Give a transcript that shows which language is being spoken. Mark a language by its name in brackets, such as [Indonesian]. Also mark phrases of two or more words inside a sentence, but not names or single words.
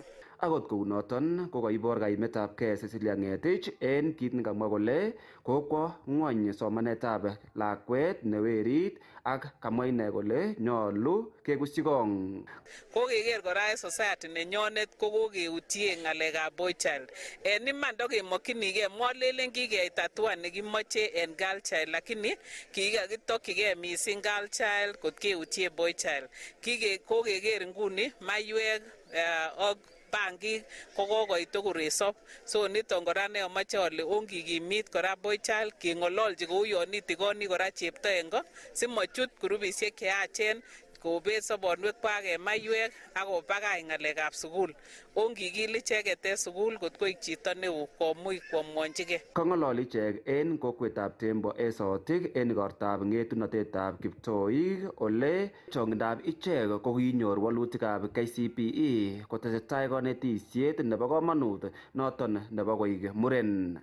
[Kalenjin] Akot kou noton ko kaibor kaimetabgei Cecilia Ng'etich en kit nekamwa kole kokwo ng'wony somanetab lakwet ne werit ak kamwa ine kole nyolu kekusyi kong. Kokeker kora en society nenyonet ko kokeutye ng'alekab [English] boy child. [Kalenjin] En iman ndokemokchinigei molelen kikeita hatua nekimoche en [English] girl child, [Kalenjin] lakini kikakitokyigei [English] missing girl child [Kalenjin] kot keutye [English] boy child. [Kalenjin] Kokeker nguni maiwek ak bangik ko kokoit koresop. So niton kora ne amache ale ongikimit kora [English] boy child [Kalenjin] keng'ololchi kou yon itikoni kora chepto en ko simachut grupisiek cheyachen kobet sobonwekwak en maiwek ak kobakach ng'alekab sukul. Ongikil icheket en sukul kot koik chito neo komuch komwonchigei. Kang'ololi ichek en kokwetab Tembo en Sotik en igortab ng'etunotetab kiptoik ole chong'indab ichek ko kinyor walutikab KCPE kotesetai konetisiet nebo komonut noton nebo koik muren.